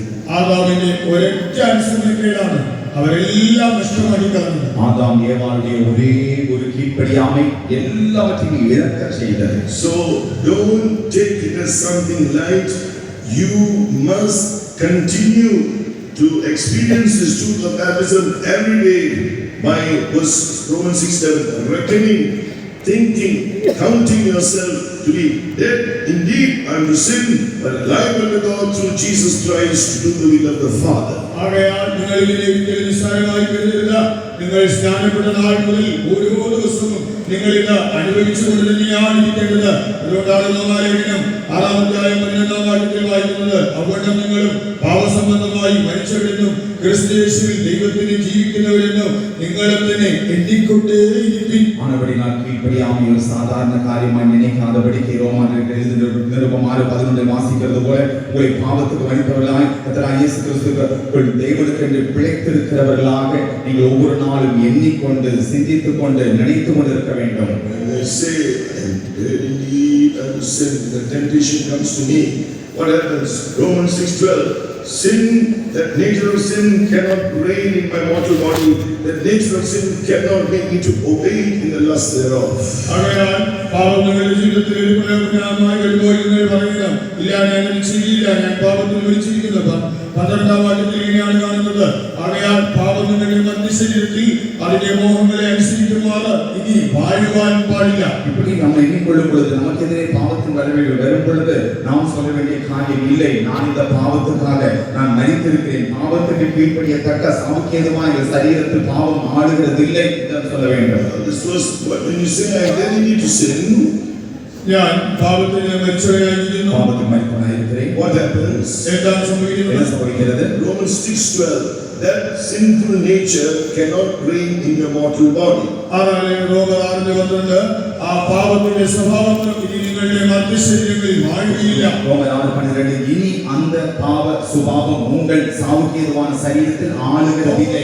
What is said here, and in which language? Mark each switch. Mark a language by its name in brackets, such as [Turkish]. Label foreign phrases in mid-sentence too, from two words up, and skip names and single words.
[Malayalam] ആദാമിന്റെ ഒരൊറ്റ അനുസരണക്കേടാണ് അവരെല്ലാം നഷ്ടമാക്കി കളഞ്ഞത്. [Tamil] ஆதாம் ஏவாளுடைய ஒரே ஒரு கீழ்ப்படியாமை எல்லாவற்றையும் இழக்க செய்தது. [English] So don't take it as something light. You must continue to experience this truth of baptism every day by Romans 6:7, reckoning, thinking, counting yourself to be dead indeed unto sin, but alive unto God through Jesus Christ to do the will of the Father. [Malayalam] ആകയാൽ നിങ്ങൾ ഇതിനെ ഒരിക്കലും നിസ്സാരമായി കരുതരുത്. നിങ്ങൾ സ്നാനപ്പെട്ട നാൾ മുതൽ ഓരോ ദിവസവും നിങ്ങൾ ഇത് അനുഭവിച്ചുകൊണ്ട് തന്നെയാണ് ഇരിക്കേണ്ടത്. അതുകൊണ്ടാണ് റോമാലേഖനം 6-ാം അധ്യായം 11-ാം വാക്യത്തിൽ വായിക്കുന്നത്, അതുകൊണ്ട് നിങ്ങളും പാപസംബന്ധമായി മരിച്ചവരെന്നും ക്രിസ്തുയേശുവിൽ ദൈവത്തിന് ജീവിക്കുന്നവരെന്നും നിങ്ങളെ തന്നെ എണ്ണിക്കൊണ്ടേയിരിപ്പിൻ. [Tamil] ஆனபடியால் கீழ்ப்படியாமை ஒரு சாதாரண காரியமாய் நினைக்காதபடிக்கு ரோமாயருக்கு எழுதின நிருபம் 6:11 வாசிக்கிறது போல உங்களை பாவத்துக்கு மரித்தவர்களாய் கர்த்தராகிய இயேசு கிறிஸ்துவுக்குள் தேவனுக்கு என்று பிழைத்திருக்கிறவர்களாக நீங்கள் ஒவ்வொரு நாளும் எண்ணிக்கொண்டு சிந்தித்துக் கொண்டு நினைத்துக் கொண்டு இருக்க வேண்டும். [English] When they say, "I'm dead indeed unto sin," the temptation comes to me. What happens? Romans 6:12. Sin, that nature of sin cannot reign in my mortal body. That nature of sin cannot make me to obey it in the lust thereof. [Malayalam] ആകയാൽ പാപം നിങ്ങളുടെ ജീവിതത്തിൽ ഒരു പ്രലോഭനമായി വരുമ്പോൾ നിങ്ങൾ പറയണം, ഇല്ല ഞാൻ അങ്ങനെ ചെയ്യില്ല, ഞാൻ പാപത്തിൽ മരിച്ചിരിക്കുന്നു. 12-ാം വാക്യത്തിൽ ഇങ്ങനെയാണ് കാണുന്നത്, ആകയാൽ പാപം നിങ്ങളുടെ മധ്യശരീരത്തിൽ അതിന്റെ മോഹങ്ങളെ അനുസരിക്കുമാറ് ഇനി വാഴുവാൻ പാടില്ല. [Tamil] இப்படி நம்ம எண்ணிக்கொள்ளும் பொழுது நமக்கெதிரே பாவத்தின் வரவுகள் வரும் பொழுது நாம் சொல்ல வேண்டிய காரியம் இல்லை, நான் இந்த பாவத்துக்காக நான் மரித்திருக்கிறேன், பாவத்துக்கு கீழ்ப்படியத்தக்க சாவுக்கேதுவாய் இந்த சரீரத்தில் பாவம் ஆளுகிறது இல்லை என்று சொல்ல வேண்டும். [English] This was when you say I really need to sin. [Malayalam] ഞാൻ പാപത്തിന് മരിച്ചവനായിരിക്കുന്നു. [Tamil] பாவத்துக்கு மரித்தவனாய் இருக்கிறேன். [English] What happens? [Malayalam] എന്താണ് സംഭവിക്കുന്നത്? [Tamil] என்ன சம்பவிக்கிறது? [English] Romans 6:12. That sinful nature cannot reign in your mortal body. [Malayalam] റോമർ 6:12 ആ പാപത്തിന്റെ സ്വഭാവം ഇനി നിങ്ങളുടെ മധ്യശരീരങ്ങളിൽ വാഴുകയില്ല. [Tamil] ரோமர் 6:12 இனி அந்த பாவ சுபாவம் உங்கள் சாவுக்கேதுவான சரீரத்தில் ஆளுகிறதில்லை.